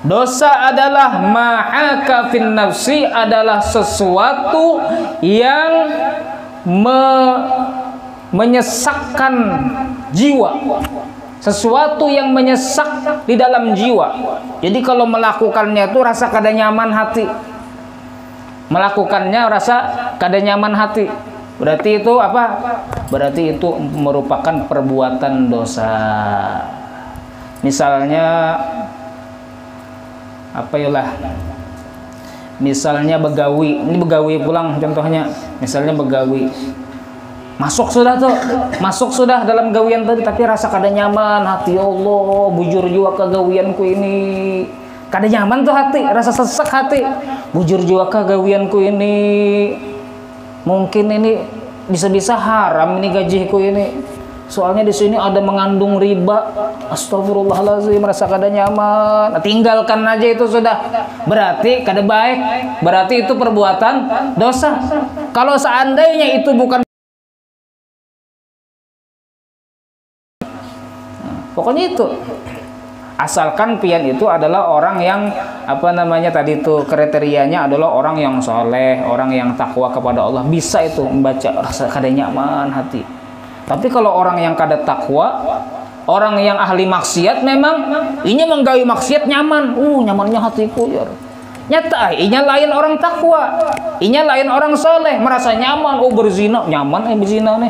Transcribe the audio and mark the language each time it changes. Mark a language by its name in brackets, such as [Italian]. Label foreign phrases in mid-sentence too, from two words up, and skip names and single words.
[Indonesian] Dosa adalah [Arabic] ما حاك في النفس, [Indonesian] adalah sesuatu yang menyesakkan jiwa. Sesuatu yang menyesak di dalam jiwa. [Banjar] Jadi kalau melakukannya itu rasa kada nyaman hati. Melakukannya rasa kada nyaman hati. [Indonesian] Berarti itu apa? Berarti itu merupakan perbuatan dosa. [Banjar] Misalnya apa yalah? Misalnya begawi. Ini begawi pulang contohnya. Misalnya begawi. Masuk sudah dalam gawian tadi, tapi rasa kada nyaman hati. Ya Allah, bujur jua ke gawianku ini. Kada nyaman tuh hati, rasa sesak hati. Bujur jua ke gawianku ini. [Indonesian] Mungkin ini bisa-bisa haram ini gajiku ini. Soalnya di sini ada mengandung riba. Astagfirullahaladzim, merasa kada nyaman. [Banjar] Tinggalkan aja itu sudah. Berarti kada baik. [Indonesian] Berarti itu perbuatan dosa. Kalau seandainya itu bukan, pokoknya itu, asalkan pian itu adalah orang yang apa namanya tadi itu kriterianya adalah orang yang soleh, orang yang takwa kepada Allah, bisa itu membaca rasa kada nyaman hati. Tapi kalau orang yang kada takwa, orang yang ahli maksiat, memang ini menggawi maksiat nyaman, nyamannya hatiku ya. [Banjar] Nyata, inya lain orang takwa, inya lain orang soleh, merasa nyaman, berzina nyaman, berzina nih.